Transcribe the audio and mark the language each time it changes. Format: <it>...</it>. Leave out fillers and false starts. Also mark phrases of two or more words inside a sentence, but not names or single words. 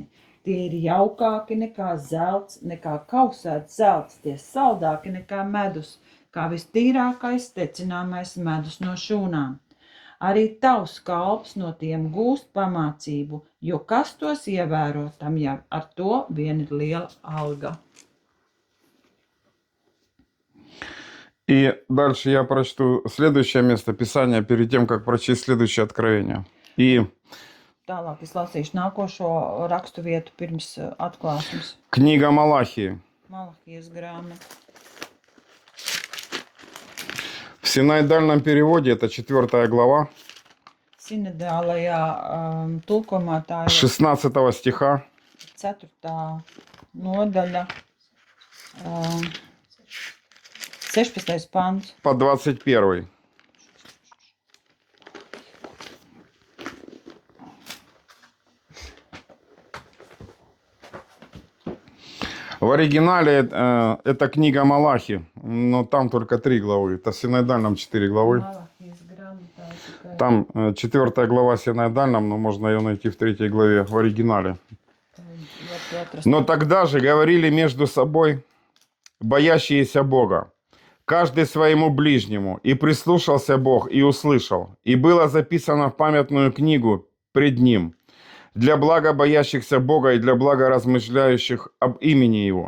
<lv>Tie ir jaukāki nekā zelts, nekā kausēts zelts, tie saldāki nekā medus, kā vistīrākais tecināmais medus no šūnām. Arī tavs kalps no tiem gūst pamācību, jo kas tos ievēro, tam jau ar to vien ir liela alga.</lv> <ru>И дальше я прочту следующее место Писания перед тем, как прочесть следующее откровение. И</ru> <lv>Tālāk es lasīšu nākošo rakstu vietu pirms atklāsmes.</lv> <ru>книга Малахии.</ru> <lv>Malahijas grāmata.</lv> <ru>В синодальном переводе это 4 глава,</ru> <lv>Sinodālajā tulkojumā tā ir</lv> <ru>16 стиха</ru> <lv>4. nodaļa, 16. pants.</lv> <ru>по 21. В оригинале это книга Малахи, но там только 3 главы. Это в синодальном 4 главы.</ru> <lv>Malahijas grāmatā tikai</lv> <ru>Там 4 глава в синодальном, но можно ее найти в 3 главе в оригинале.</ru> <lv>var atrast.</lv> <ru>Но тогда же говорили между собой боящиеся Бога, каждый своему ближнему, и прислушался Бог, и услышал, и было записано в памятную книгу пред Ним, для блага боящихся Бога и для блага размышляющих об имени Его.</ru>